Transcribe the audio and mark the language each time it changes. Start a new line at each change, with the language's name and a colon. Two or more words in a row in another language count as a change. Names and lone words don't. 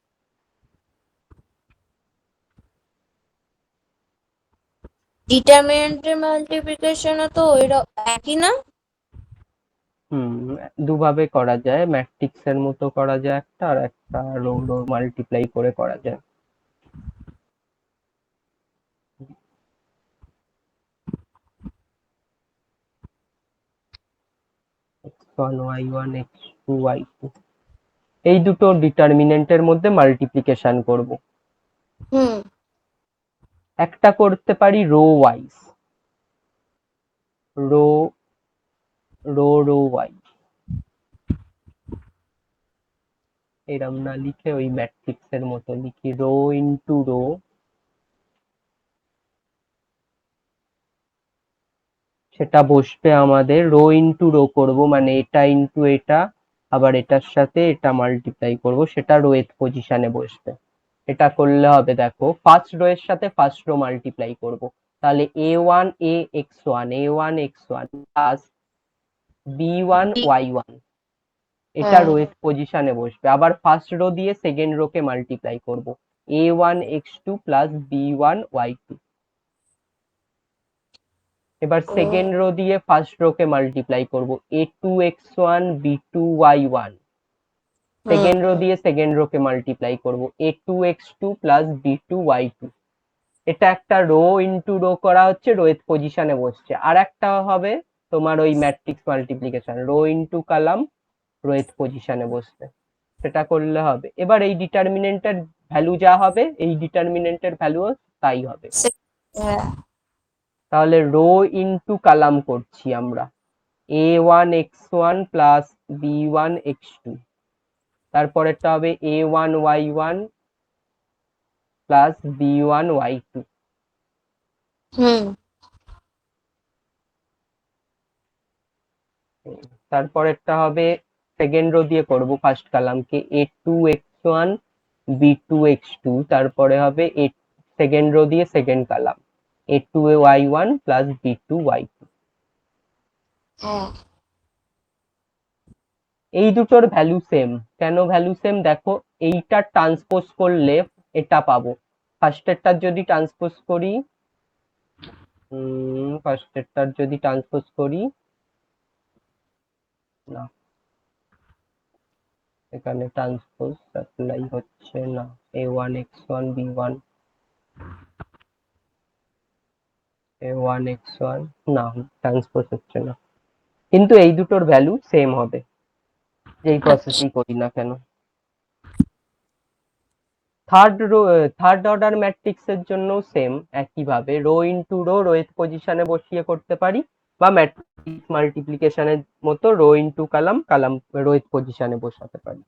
English: determinant's multiplication
Bangla: তো একই না? হুম, দুভাবে করা যায়, ম্যাট্রিক্সের মতো করা যায় একটা, আর একটা
English: row row multiply
Bangla: করে করা যায়। x1 y1 x2 y2, এই দুটো ডিটারমিনেন্টের মধ্যে মাল্টিপ্লিকেশন করব। হুম। একটা করতে পারি
English: row wise, row row wise,
Bangla: এরম না লিখে ওই ম্যাট্রিক্সের মতো লিখি,
English: row into row,
Bangla: সেটা বসবে আমাদের
English: row into row
Bangla: করব, মানে এটা ইনটু এটা, আবার এটার সাথে এটা মাল্টিপ্লাই করব, সেটা রো এর পজিশনে বসবে। এটা করলে হবে, দেখো
English: first row
Bangla: এর সাথে
English: first row
Bangla: মাল্টিপ্লাই করব, তাহলে a1 a x1 a1 x1 প্লাস b1 y1, এটা হ্যাঁ। রো এর পজিশনে বসবে। আবার
English: first row
Bangla: দিয়ে
English: second row
Bangla: কে মাল্টিপ্লাই করব, a1 x2 প্লাস b1 y2। এবার ও।
English: second row
Bangla: দিয়ে
English: first row
Bangla: কে মাল্টিপ্লাই করব, a2 x1 b2 y1। হুম।
English: second row
Bangla: দিয়ে
English: second row
Bangla: কে মাল্টিপ্লাই করব, a2 x2 প্লাস b2 y2। এটা একটা
English: row into row
Bangla: করা হচ্ছে, রো এর পজিশনে বসছে। আর একটা হবে তোমার ওই
English: matrix multiplication, row into column,
Bangla: রো এর পজিশনে বসবে। সেটা করলে হবে। এবার এই
English: determinant's value
Bangla: যা হবে, এই
English: determinant's value
Bangla: তাই হবে। হ্যাঁ। তাহলে
English: row into column
Bangla: করছি আমরা, a1 x1 প্লাস b1 x2, তারপরেরটা হবে a1 y1 প্লাস b1 y2। হুম। তারপরেরটা হবে,
English: second row
Bangla: দিয়ে করব
English: first column,
Bangla: a2 x1 b2 x2, তারপরে হবে
English: second row
Bangla: দিয়ে
English: second column,
Bangla: a2 y1 প্লাস b2 y2। হ্যাঁ। এই দুটোর
English: value same.
Bangla: কেন
English: value same
Bangla: দেখো, এইটা ট্রান্সপোজ করলে এটা পাবো। ফার্স্টেরটার যদি ট্রান্সপোজ করি, ফার্স্টেরটার যদি ট্রান্সপোজ করি, না এখানে
English: transpose apply
Bangla: হচ্ছে না, a1 x1 b1 a1 x1, না ট্রান্সপোজ হচ্ছে না, কিন্তু এই দুটোর ভ্যালু সেম হবে, যেই আচ্ছা। প্রসেসই করি না কেন।
English: third order matrix
Bangla: এর জন্য সেম একইভাবে,
English: row into row,
Bangla: রো এর পজিশনে বসিয়ে করতে পারি, বা
English: matrix multiplication
Bangla: মতো
English: row into column, column row
Bangla: এর পজিশনে বসাতে পারি।